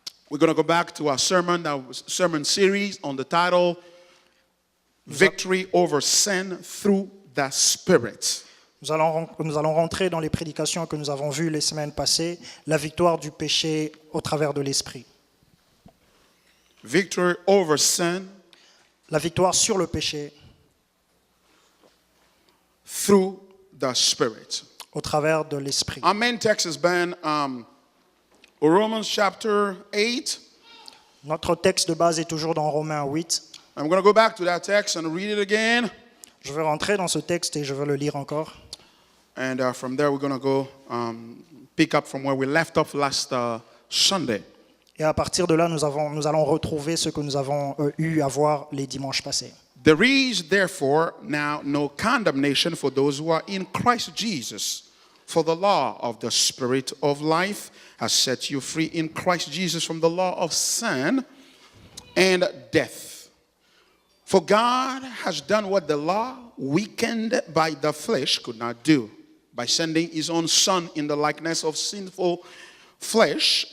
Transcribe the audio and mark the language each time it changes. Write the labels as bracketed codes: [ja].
[en] We're going to go back to our sermon series on the title Victory over Sin Through the Spirit. [fr] Nous allons rentrer dans les prédications que nous avons vues les semaines passées, la victoire du péché au travers de l'esprit. [en] Victory over sin. [fr] La victoire sur le péché. [en] Through the Spirit. [fr] Au travers de l'esprit. [en] Our main text has been Romans chapter 8. [fr] Notre texte de base est toujours dans Romains 8. [en] I'm going to go back to that text and read it again. [fr] Je vais rentrer dans ce texte et je vais le lire encore. [en] And from there, we're going to go pick up from where we left off last Sunday. [fr] Et à partir de là, nous allons retrouver ce que nous avons eu à voir les dimanches passés. [en] There is therefore now no condemnation for those who are in Christ Jesus. For the law of the Spirit of life has set you free in Christ Jesus from the law of sin and death. For God has done what the law, weakened by the flesh, could not do, by sending his own Son in the likeness of sinful flesh.